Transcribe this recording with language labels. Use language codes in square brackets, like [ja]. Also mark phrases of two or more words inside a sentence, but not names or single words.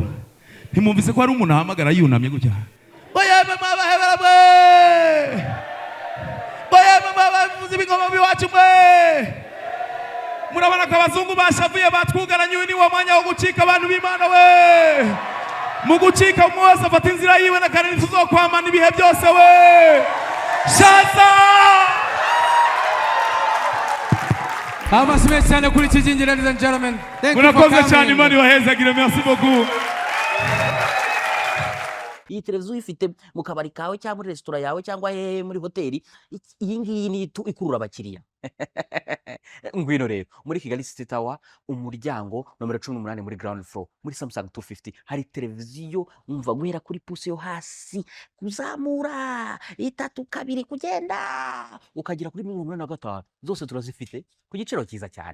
[rn] Ntimumvise ko ari umuntu ahamagara yunamye gutya. Oya mama bahebera ibingoma biwacu mwe murabona ko abazungu bashavuye batwugaranye ni wa mwanya wo gucika abantu b'Imana we mu gucika umwose afata inzira yiwe na kanini tuzokwamana ibihe byose we shaza amasibe cyane kuri Kijingi. [en] Ladies and gentlemen, [rn] murakoze cyane Imana ibahezagire. [fr] Merci beaucoup. [rw] Iyi televiziyo ifite mu kabari kawe cyangwa muri restaurant yawe cyangwa muri hoteli, iyi ngiyi ni ikurura abakiriya. Ngwino rero muri Kigali City Tower umuryango nomero 18 muri [en] ground floor [rw] muri Samsung 250 hari televiziyo umva guhera kuri puse yo hasi kuzamura 3 2 kugenda ukagira kuri 85 zose turazifite ku giciro cyiza cyane.